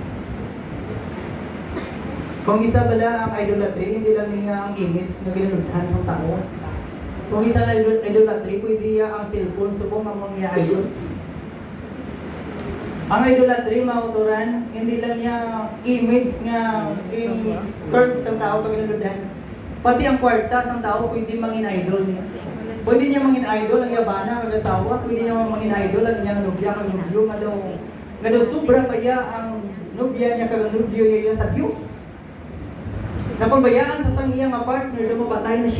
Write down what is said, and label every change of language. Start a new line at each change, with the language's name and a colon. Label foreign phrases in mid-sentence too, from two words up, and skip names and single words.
Hiligaynon: Kung isa bala ang idolatry, hindi lang niya ang image na ginaludhan sa tao. Kung isa na idolatry, pwede niya ang cellphone, subong ang mga idol. Ang idolatry, mga uturan, hindi lang niya image nga in-curve sa tao pag ginaludhan. Pati ang kwarta sa tao, pwede mangin idol niya. Pwede niya mangin idol ang yabana, ang asawa, pwede niya mangin idol ang iyang nubya, ang nubyo, nga daw sobra pa niya ang nubya niya, kag nubyo niya sa Diyos. Napabayaan sa sang iyang partner, lumapatay na siya.